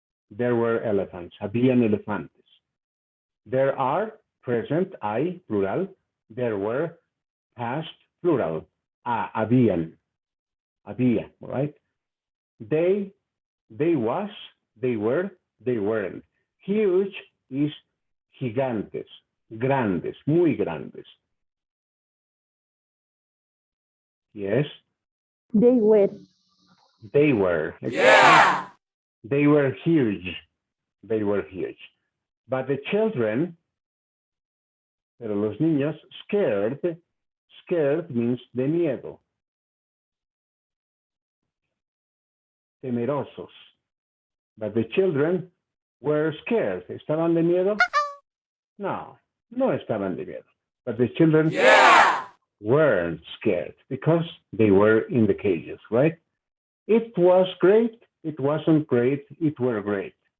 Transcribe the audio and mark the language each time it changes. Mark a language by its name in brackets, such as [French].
[English] There were elephants. [Spanish] Habían elefantes. [English] There are, present, hay, plural. There were, past, plural. Habían. Había, right? They was, they were, they weren't. [Spanish] Huge is gigantes, grandes, muy grandes. [English] Yes? They were. They were. Yeah! They were huge. They were huge. But the children, [Spanish] pero los niños, [English] scared means de miedo. [Spanish] Temerosos. [English] But the children were scared. [Spanish] ¿Estaban de miedo? No, no estaban de miedo. [English] But the children weren't scared because they were in the cages, right? It was great. It wasn't great. It were great.